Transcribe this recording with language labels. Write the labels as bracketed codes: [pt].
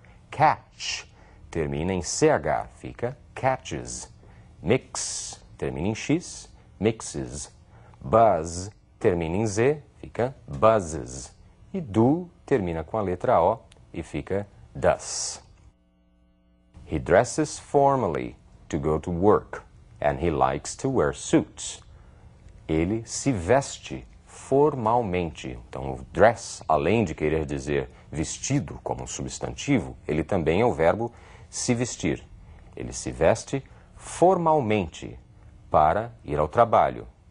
[pt] Catch termina em CH, fica catches. Mix termina em X, mixes. Buzz termina em Z, fica buzzes. E do termina com a letra O e fica does. [en] He dresses formally to go to work and he likes to wear suits. [pt] Ele se veste formalmente. Então, o dress, além de querer dizer vestido como um substantivo, ele também é o verbo se vestir. Ele se veste formalmente para ir ao trabalho.